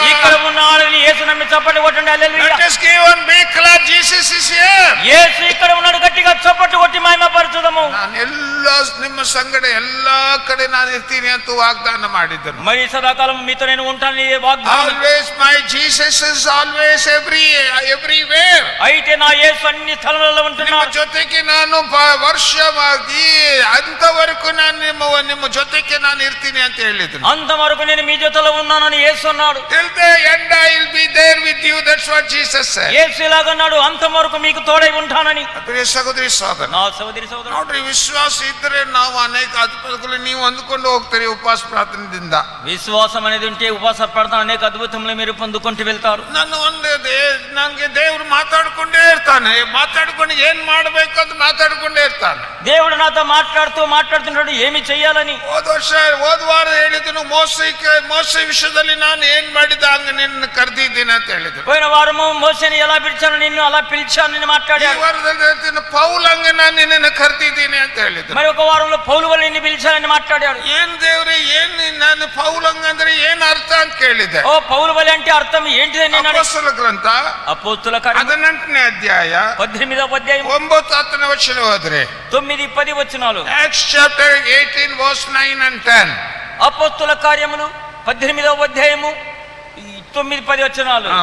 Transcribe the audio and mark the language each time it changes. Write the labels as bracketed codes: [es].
[te] ఇక్కడ ఉన్న వాళ్ళని యేసు నమ్మి చప్పట్లు కొట్టండి. హల్లెలూయా. [en] Let us give one big clap. Jesus is here. [te] యేసు ఇక్కడ ఉన్నాడు. గట్టిగా చప్పట్లు కొట్టి మహిమపరచుదాము. [kn] ನಾನು ನಿಮ್ಮ ಸಂಗಡ ಎಲ್ಲಾ ಕಡೆ ನಾನು ಇರ್ತೀನಿ ಅಂತ ವಾಗ್ದಾನ ಮಾಡಿದ್ದನು. [te] మరి సదాకాలం మీతో నేను ఉంటాను వాగ్దానం. [en] Always my Jesus is always everywhere. [te] అయితే నా యేసు అన్ని స్థలాలలో [kn] ನಿಮ್ಮ [te] ఉంటున్నాడు. [kn] ಜೊತೆಗೆ ನಾನು ವರ್ಷವಾಗಿ ಅಂತವರೆಗೂ ನಾನು ನಿಮ್ಮ ಜೊತೆಗೆ ನಾನು ಇರ್ತೀನಿ ಅಂತ ಹೇಳಿದ್ರು. [te] అంతవరకు నేను మీ జೊತೆలో ఉన్నానని యేసు అన్నాడు. [en] Till the end I will be there with you. That's what Jesus said. [te] యేసు ఇలాగన్నాడు, అంతవరకు మీకు తోడై ఉంటానని. [kn] ಪ್ರಿಯ ಸಹೋದರಿ ಸಹೋದರ, [te] నా సోదరి సోదరు, [kn] ನೋಡ್ರಿ, ವಿಶ್ವಾಸ ಇದ್ರೆ ನಾವು ಅನೇಕ ಅದ್ಭುತಗಳು ನೀವು ಅಂದುಕೊಂಡು ಹೋಗ್ತೀರಿ ಉಪವಾಸ ಪ್ರಾರ್ಥನೆಯಿಂದ. [te] విశ్వాసం అనేది ఉంటే ఉపవాస ప్రార్థన అనేక అద్భుతములు మీరు పొందుకుంటూ వెళ్తారు. [kn] ನಂಗೆ ದೇವ್ರು ಮಾತಾಡ್ಕೊಂಡೇ ಇರ್ತಾನೆ. ಮಾತಾಡ್ಕೊಂಡು ಏನ್ ಮಾಡ್ಬೇಕು ಅಂತ ಮಾತಾಡ್ಕೊಂಡೇ ಇರ್ತಾನೆ. [te] దేవుడు నాతో మాట్లాడుతున్నాడు ఏమి చెయ్యాలని. [kn] ಹೋದ ವಾರ ಹೇಳಿದನು, ಮೋಸ ವಿಷಯದಲ್ಲಿ ನಾನು ಏನ್ ಮಾಡಿದ ಹಂಗ ನಿನ್ನ ಕರೆದಿದ್ದೀನಿ ಅಂತ ಹೇಳಿದ್ರು. [te] పోయిన వారము మోసేని ఎలా పిలిచాను, నిన్ను అలా పిలిచాను అని మాట్లాడాడు. [kn] ಈ ವಾರದಲ್ಲಿ ಹೇಳ್ತೀನಿ, ಪೌಲ್ ಹಂಗ ನಾನು ನಿನ್ನನ್ನು ಕರೆದಿದ್ದೀನಿ ಅಂತ ಹೇಳಿದ್ರು. [te] మరి ఒక వారంలో పౌలు వల్ల నిన్ను పిలిచానని మాట్లాడాడు. [kn] ಏನ್ ದೇವ್ರೆ, ಏನ್ ನಾನು ಪೌಲ್ ಹಂಗ ಅಂದ್ರೆ ಏನ್ ಅರ್ಥ ಅಂತ ಕೇಳಿದೆ. [te] ఓ పౌలు వల్ల అంటే అర్థం ఏంటిదని నేను అడిగాను. [kn] ಅಪೊಸ್ತಲ ಗ್ರಂಥ [te] అపోస్తుల కార్యములు [kn] 18ನೇ ಅಧ್ಯಾಯ [te] 18వ అధ్యాయం [kn] 9-10 ವಚನ ಹೋದ್ರೆ [te] 9-10 వచనాలు. [en] Acts chapter 18 verse 9 and 10. [te] అపోస్తుల కార్యములు 18వ అధ్యాయము 9-10 వచనాలు.